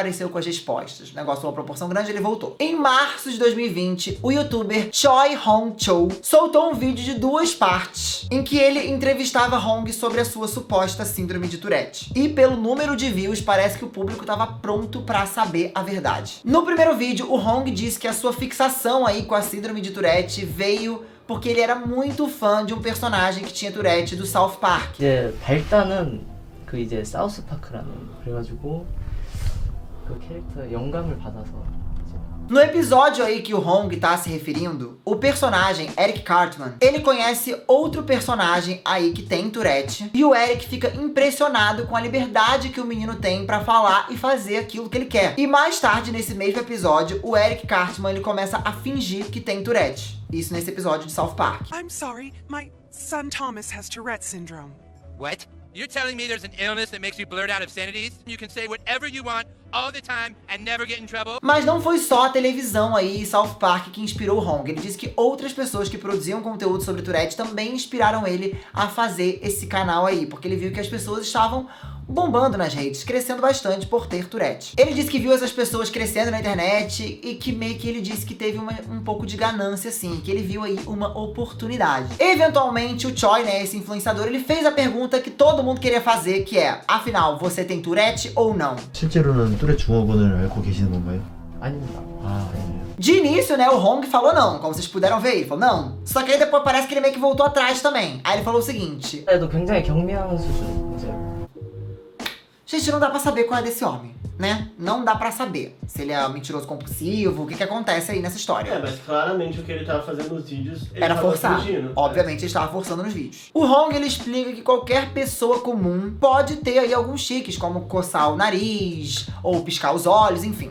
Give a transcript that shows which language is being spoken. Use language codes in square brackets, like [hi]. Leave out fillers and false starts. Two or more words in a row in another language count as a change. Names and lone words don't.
[pt] O negócio foi uma proporção grande, ele voltou. Em Em março de 2020, o youtuber Choi Hong Cho soltou um vídeo de 2 partes, em que ele entrevistava Hong sobre a sua suposta síndrome de Tourette. E pelo número de views, parece que o público estava pronto pra saber a verdade. No primeiro vídeo, o Hong disse que a sua fixação aí com a síndrome de Tourette veio porque ele era muito fã de um personagem que tinha Tourette do South Park. [ko] 이제 발단은 그 이제 사우스파크라는 그래가지고 그 캐릭터 영감을 받아서 [pt] No episódio aí que o Hong tá se referindo, o personagem Eric Cartman, ele conhece outro personagem aí que tem Tourette, e o Eric fica impressionado com a liberdade que o menino tem pra falar e fazer aquilo que ele quer. E mais tarde, nesse mesmo episódio, o Eric Cartman, ele começa a fingir que tem Tourette. Isso nesse episódio de South Park. [en] I'm sorry, my son Thomas has Tourette syndrome. What? You're telling me there's an illness that makes you blurt out obscenities? You can say whatever you want all the time and never get in trouble? [pt] Mas não foi só a televisão aí, South Park, que inspirou o Hong. Ele disse que outras pessoas que produziam conteúdo sobre Tourette também inspiraram ele a fazer esse canal aí, porque ele viu que as pessoas estavam bombando nas redes, crescendo bastante por ter Tourette. Ele disse que viu essas pessoas crescendo na internet e que meio que ele disse que teve um pouco de ganância, assim, que ele viu aí uma oportunidade. Eventualmente, o Choi, né, esse influenciador, ele fez a pergunta que todo mundo queria fazer, que é, afinal, você tem Tourette ou não? [ko] 실제로는 뚜레 증후군을 앓고 계시는 건가요? 아닙니다. 아, 아니에요. [pt] De início, né, o Hong falou não, como vocês puderam ver, ele falou não. Só que aí depois parece que ele meio que voltou atrás também. Aí ele falou o seguinte: [ko] 그래도 굉장히 경미한 수준 이제 [pt] gente, não dá pra saber qual é desse homem, né? Não dá pra saber se ele é mentiroso compulsivo, o que acontece aí nessa história. Mas claramente o que ele tava fazendo nos vídeos, ele Era tava forçado. fingindo. Obviamente ele estava forçando nos vídeos. O Hong, ele explica que qualquer pessoa comum pode ter aí alguns tiques, como coçar o nariz, ou piscar os olhos, enfim.